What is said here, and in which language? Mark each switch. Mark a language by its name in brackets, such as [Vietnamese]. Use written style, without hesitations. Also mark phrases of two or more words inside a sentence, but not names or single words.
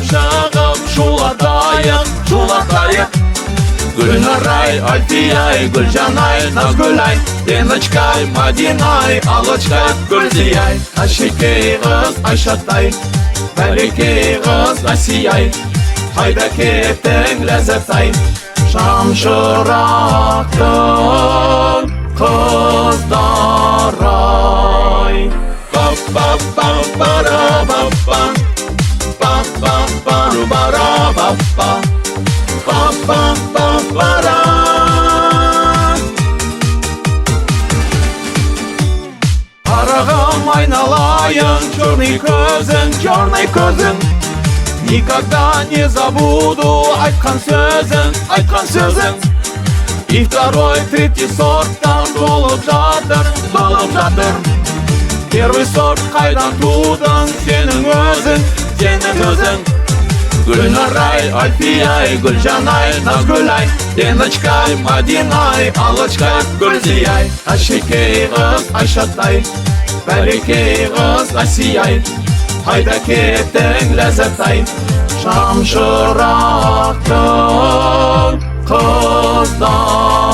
[Kazakh] шығып шулатайық Гүлнар-ай, Альфия-ай, Гүлжан-ай, Назгүл-ай, Леночка-ай, Мадина-ай, Аллочка-ай, Гүлзия-ай, Әшекей қыз Айшат-ай, Бәлекей қыз Асия-ай, қайда кеттің ләззат-ай, шамшырақтың қыздар-ай. Ба-ба-ба-ба-ра-ба-ба, ба-ба-ба-ра-ба-ба, ба-ба-ба-ба-ра. Қарағым айналайын, черный көзің, [Russian] никогда не забуду [Kazakh] айтқан сөзің. [Russian] И второй, третий [Kazakh] сорттан толып жатыр. [Russian] Первый сорт [Kazakh] қайдан тудың сенің өзің. Гүлнар-ай, Альфия-ай, Гүлжан-ай, Назгүл-ай, Леночка-ай, Мадина-ай, Аллочка-ай, Гүлзия-ай, Әшекей қыз Айшат-ай, Бәлекей қыз Асия-ай, қайда кеттің ләззат-ай, шамшырақтың қыздар.